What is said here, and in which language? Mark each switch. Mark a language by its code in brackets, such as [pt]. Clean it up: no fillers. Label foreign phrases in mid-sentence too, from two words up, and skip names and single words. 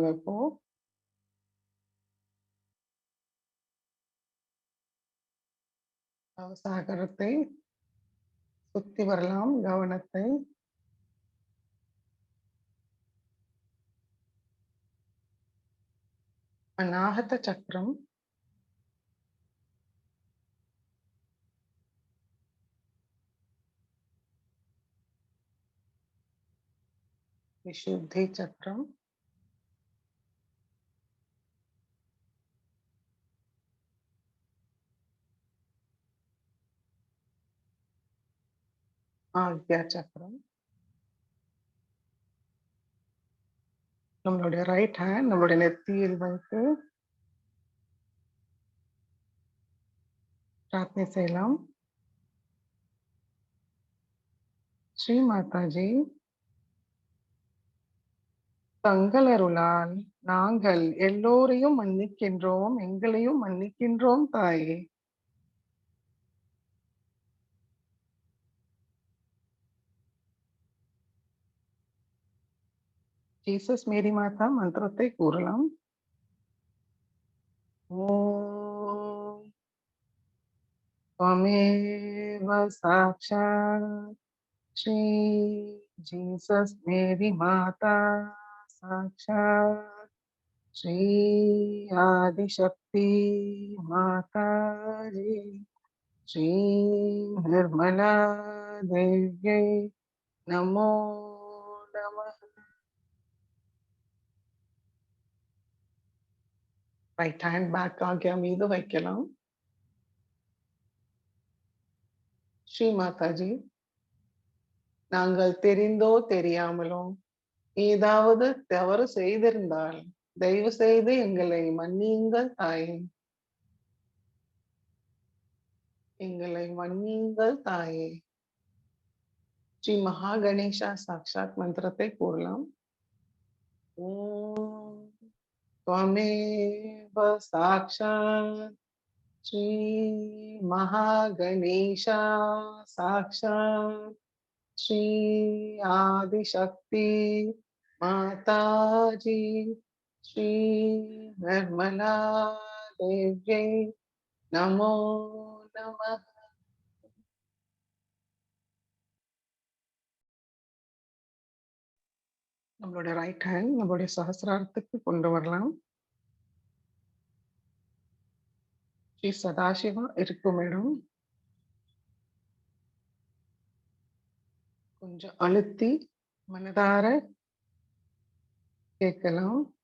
[ta] இப்போ சாகரத்தை சுத்தி வரலாம். கவனத்தை அநாகத சக்கரம், [sa] विशुद्धि चक्रम, आज्ञा चक्रम. [ta] நம்மளுடைய [en] right hand [ta] நம்மளுடைய நெத்தியில் வைத்து பிரார்த்தனை செய்யலாம். ஸ்ரீ மாதாஜி, தங்கள் அருளால் நாங்கள் எல்லோரையும் மன்னிக்கின்றோம், எங்களையும் மன்னிக்கின்றோம் தாயே. ஜீசஸ் மேரி மாதா மந்திரத்தை கூறலாம். [sa] ஓம் त्वमेव साक्षात् श्री जीसस मेरी माता साक्षात् श्री आदि शक्ति माता जी श्री निर्मला देवी नमो नमः. [en] Right hand back [ta] ஆகிய மீது வைக்கலாம். ஸ்ரீ மாதாஜி, நாங்கள் தெரிந்தோ தெரியாமலோ ஏதாவது தவறு செய்திருந்தால் தயவு செய்து எங்களை மன்னியுங்கள் தாயே. எங்களை மன்னியுங்கள் தாயே. ஸ்ரீ மகா கணேசா சாக்ஷாத் மந்திரத்தை கூறலாம். [sa] ஓம் त्वमेव साक्षात् श्री महागणेशा साक्षात् श्री आदिशक्ति माताजी श्री निर्मला देव्यै नमो नमः. [ta] நம்மளுடைய [en] right hand [ta] நம்மளுடைய சஹஸ்ராரத்துக்கு கொண்டு வரலாம். ஸ்ரீ சதாசிவா இருக்கும் இடம் கொஞ்சம் அழுத்தி மனதார கேட்கலாம்.